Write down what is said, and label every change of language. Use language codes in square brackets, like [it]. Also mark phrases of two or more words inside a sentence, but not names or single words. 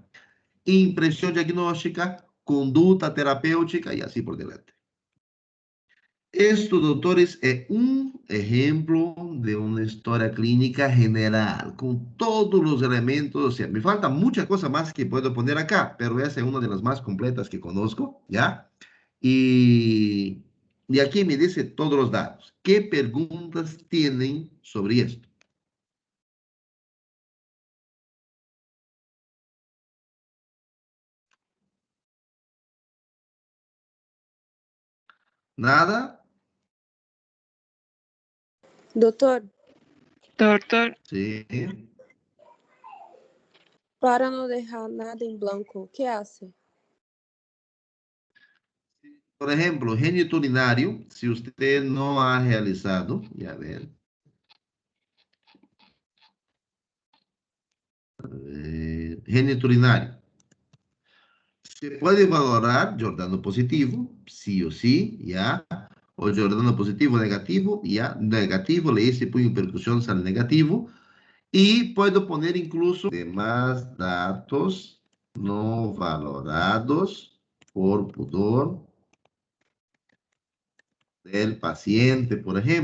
[pt] Impressão diagnóstica, conduta terapêutica e assim por diante. Esto, doutores, é um exemplo de uma história clínica general, com todos os elementos. [es] O sea, me falta [pt] muita coisa mais que posso [es] poner acá, pero [pt] essa é uma das mais completas que [es] conozco, ¿ya? [pt] E aqui [es] me dice [pt] todos os dados. Que perguntas têm sobre isto? Nada? Doutor, [es] Doctor, [pt] Sim. para não deixar nada em branco, o [es] que hace? Por ejemplo, genito urinario, si usted no ha realizado, ya ven, genito urinario. Se puede valorar Giordano positivo, sí o sí, ya, o Giordano positivo negativo, ya, negativo, le hice punho percusión al negativo, y puedo poner incluso demás datos no valorados por pudor del paciente, por ejemplo.